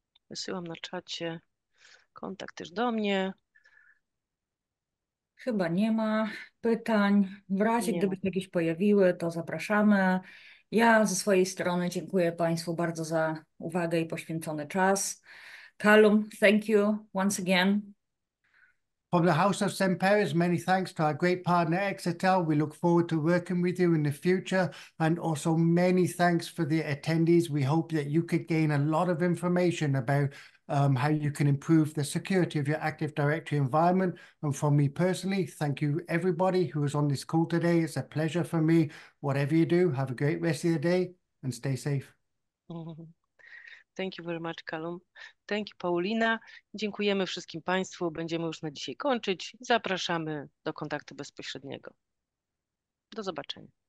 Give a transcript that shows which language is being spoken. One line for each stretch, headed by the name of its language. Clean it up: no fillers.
Polish: Wysyłam na czacie kontakt też do mnie. Chyba nie ma pytań. W razie gdyby się jakieś pojawiły, to zapraszamy. Ja ze swojej strony dziękuję Państwu bardzo za uwagę i poświęcony czas.
English: Calum, thank you once again. From the House of Semperis, many thanks to our great partner EXATEL. We look forward to working with you in the future, and also many thanks for the attendees. We hope that you could gain a lot of information about how you can improve the security of your Active Directory environment. And from me personally, thank you everybody who was on this call today. It's a pleasure for me. Whatever you do, have a great rest of the day and stay safe. Thank you very much, Calum. Thank you, Paulina.
Polish: Dziękujemy wszystkim Państwu. Będziemy już na dzisiaj kończyć. Zapraszamy do kontaktu bezpośredniego. Do zobaczenia.